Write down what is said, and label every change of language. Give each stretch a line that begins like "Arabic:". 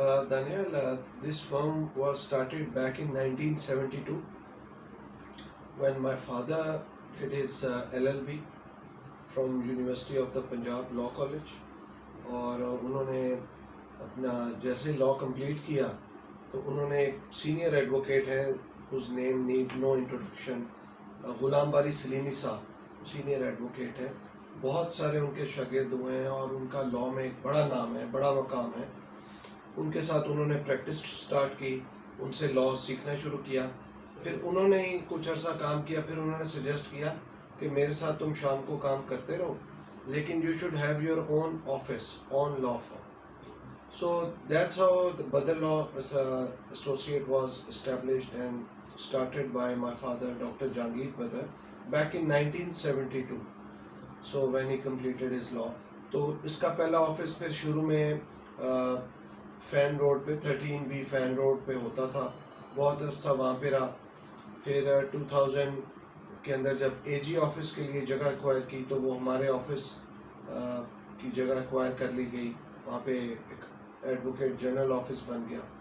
English: Daniel, this firm was started back in 1972 when my father did his LLB from University of the Punjab Law College,
Urdu: اور انہوں نے اپنا جیسے لا complete کیا تو انہوں نے ایک سینئر ایڈوکیٹ ہیں
English: whose name need no introduction,
Urdu: Ghulam باری سلیمی صاحب, سینئر ایڈوکیٹ ہیں, بہت سارے ان کے شاگرد ہوئے ہیں اور ان کا لا میں ایک بڑا نام ہے, بڑا مقام ہے. ان کے ساتھ انہوں نے پریکٹس سٹارٹ کی, ان سے لا سیکھنا شروع کیا. پھر انہوں نے ہی کچھ عرصہ کام کیا, پھر انہوں نے سجیسٹ کیا کہ میرے ساتھ تم شام کو کام کرتے رہو لیکن
English: You should have your own office, own law firm. So that's how the Badr Law Associate was established and started by my father Dr. Jahangir Badr back in 1972. So when he completed his law,
Urdu: تو اس کا پہلا office پھر شروع میں fan road پہ 13B fan road پہ ہوتا تھا, بہت عرصہ وہاں پہ رہا. پھر 2000 کے اندر جب اے جی آفس کے لیے جگہ ایکوائر کی تو وہ ہمارے آفس کی جگہ ایکوائر کر لی گئی, وہاں پہ ایک ایڈوکیٹ جنرل آفس بن گیا.